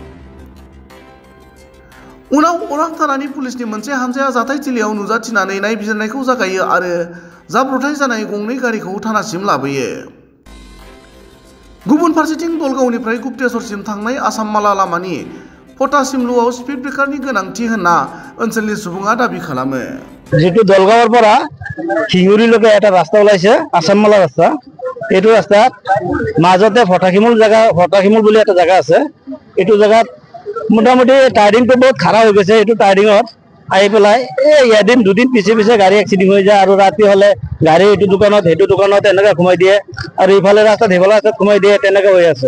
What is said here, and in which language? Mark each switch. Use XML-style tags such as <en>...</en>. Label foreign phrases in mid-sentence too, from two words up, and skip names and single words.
<brx>उनाव अरां थानानि पुलिसनि मोनसे हानजाया जाथायथिलियाव नुजाथिनानै नायबिजिरनायखौ जागायो आरो जाब्रबथाय जानाय गंनै गारिखौ थानासिम लाबोयो। गुबुन फारसेथिं दलगावनिफ्राय गुप्तेश्वरसिम थांनाय आसाममाला लामानि पटासिमलुआव स्पीड ब्रेकारनि गोनांथि होनना ओनसोलनि सुबुङा दाबि खालामो।</brx> <as>जितु दलगावर পৰা হিঙুৰিলৈকে এটা ৰাস্তা ওলাইছে আসামমালা ৰাস্তা, এইটো ৰাস্তাত মাজতে ফটাখিমুল বুলি এটা জায়গা আছে। এইটো জায়গাত মোটামুটি টাৰ্নিংটো বহুত খাৰাপ হৈ গৈছে। এইটো টাৰ্নিঙত আহি পেলাই এদিন দুদিন পিছে পিছে গাড়ী এক্সিডেণ্ট হৈ যায় আৰু ৰাতি হলে গাড়ী এইটো দোকানত সেইটো দোকানত এনেকৈ ঘুমাই দিয়ে আৰু ইফালে ৰাস্তাত সেইফালে ৰাস্তাত ঘুমাই দিয়ে, তেনেকৈ হৈ আছে।</as>